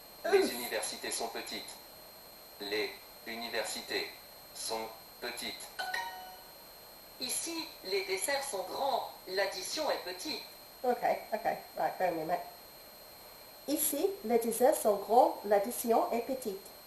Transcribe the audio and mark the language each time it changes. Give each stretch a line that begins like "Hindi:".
French: Les universités sont petites. Les universités sont petites. Ici, les desserts sont grands, l'addition est petite.
English: Okay, right, bear with me a minute.
French: Ici, les desserts sont grands, l'addition est petite.